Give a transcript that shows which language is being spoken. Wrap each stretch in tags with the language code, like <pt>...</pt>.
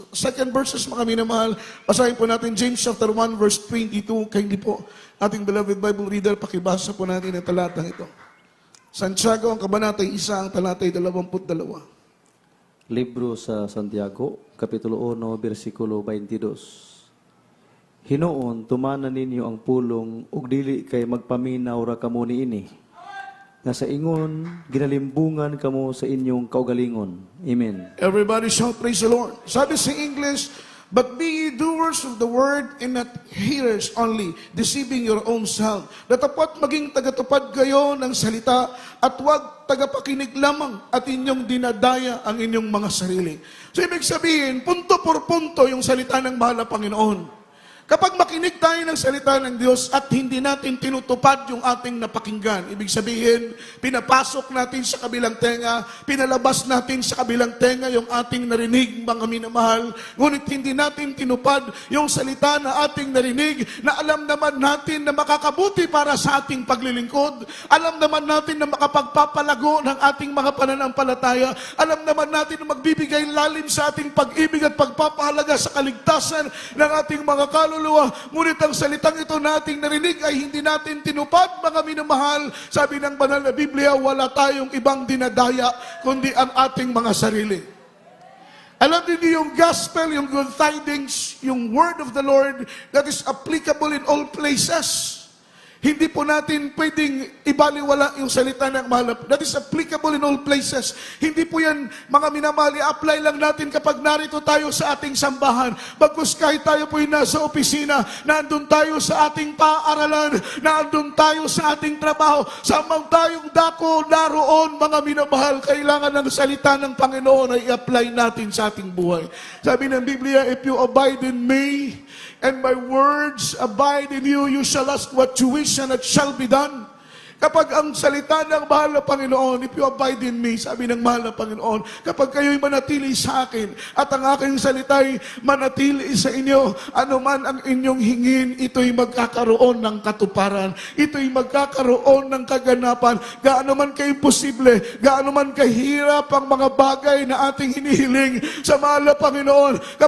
<en>Second verses,</en> <tl>mga minamahal, basahin po natin James chapter 1, verse 22. Kindly po, ating beloved Bible reader, pakibasa po natin ang talatang ito. Santiago, ang kabanatay 1, ang talatay 22.</tl> <ceb>Libro sa Santiago, Kapitulo 1, versikulo 22. Hinoon, tumanan ninyo ang pulong, ug dili kay magpaminaw ra kamo niini. Nga sa ingon, ginalimbungan kamo sa inyong kaugalingon. Amen.</ceb> <en>Everybody shout, praise the Lord.</en> <tl>Sabi sa English,</tl> <en>but be ye doers of the word and not hearers only, deceiving your own self.</en> <tl>Dapat maging tagatupad kayo ng salita at huwag tagapakinig lamang at inyong dinadaya ang inyong mga sarili. So ibig sabihin, punto por punto yung salita ng mahal na Panginoon. Kapag makinig tayo ng salita ng Diyos at hindi natin tinutupad yung ating napakinggan, ibig sabihin, pinapasok natin sa kabilang tenga, pinalabas natin sa kabilang tenga yung ating narinig, mga minamahal, ngunit hindi natin tinupad yung salita na ating narinig, na alam naman natin na makakabuti para sa ating paglilingkod, alam naman natin na makapagpapalago ng ating mga pananampalataya, alam naman natin na magbibigay lalim sa ating pag-ibig at pagpapahalaga sa kaligtasan ng ating mga kaluluwa. Ngunit ang salitang ito nating narinig ay hindi natin tinupad, mga minamahal. Sabi ng banal na Biblia, wala tayong ibang dinadaya kundi ang ating mga sarili. Alam niyo yung</tl> <en>gospel, yung good tidings, yung word of the Lord that is applicable in all places.</en> <tl>Hindi po natin pwedeng ibaliwala yung salita ng mahal.</tl> <en>That is applicable in all places.</en> <tl>Hindi po yan, mga minamahal, i-apply lang natin kapag narito tayo sa ating sambahan. Bagkus kahit tayo po nasa opisina, naandun tayo sa ating paaralan, naandun tayo sa ating trabaho, samang tayong dako naroon, mga minamahal, kailangan ng salita ng Panginoon ay i-apply natin sa ating buhay. Sabi ng Biblia,</tl> <en>if you abide in me, and my words abide in you, you shall ask what you wish and it shall be done.</en> <tl>Kapag ang salita ng mahal na Panginoon,</tl> <en>if you abide in me,</en> <tl>sabi ng mahal na Panginoon, kapag kayo'y manatili sa akin, at ang aking salita'y manatili sa inyo, anuman ang inyong hingin, ito'y magkakaroon ng katuparan, ito'y magkakaroon ng kaganapan, gaano man ka-imposible, gaano man kahirap ang mga bagay na ating hinihiling sa mahal na Panginoon.</tl>